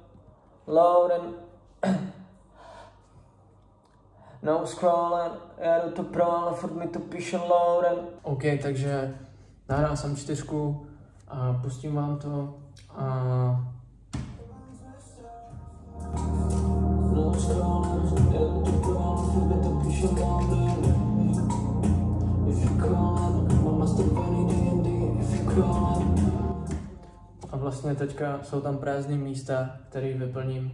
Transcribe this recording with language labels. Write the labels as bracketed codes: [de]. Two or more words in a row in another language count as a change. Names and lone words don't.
[en] No scrolling, [cs] jedu to pro, ale furt mi to píše Lauren. OK, takže nahrál jsem 4 a pustím vám to a... [en] No scrolling, [cs] jedu to pro, ale furt mi to píše Lauren. [en] If you call, [cs] mám nastavený D&D, [en] if you call. [cs] A vlastně teďka jsou tam prázdné místa, které vyplním.